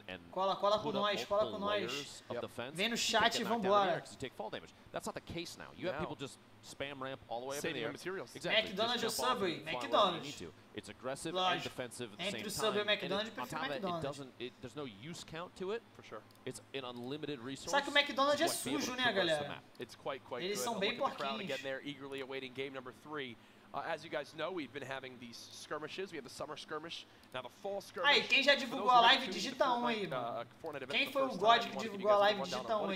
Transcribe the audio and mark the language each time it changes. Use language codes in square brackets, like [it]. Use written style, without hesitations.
[pt] Cola com nós, cola com nós. Vem no chat e vambora. [en] That's not the case now. You have people just spam ramp all the way up in the air. Exactly. McDonald's or Subway? McDonald's. It's aggressive and defensive at the same time. [pt] Entre o Subway e McDonald's, prefiro McDonald's. [en] There's no use count to it. For sure. It's an unlimited resource. [pt] Só que o McDonald's é sujo, né, galera? Eles são bem porquinhos. [en] Eagerly awaiting game number 3. As you guys know, we've been having these skirmishes. We have the summer skirmish, now the fall skirmish. [pt] Aí, quem já divulgou a live, digita um aí, mano. Quem foi o God que divulgou a live, digita um aí.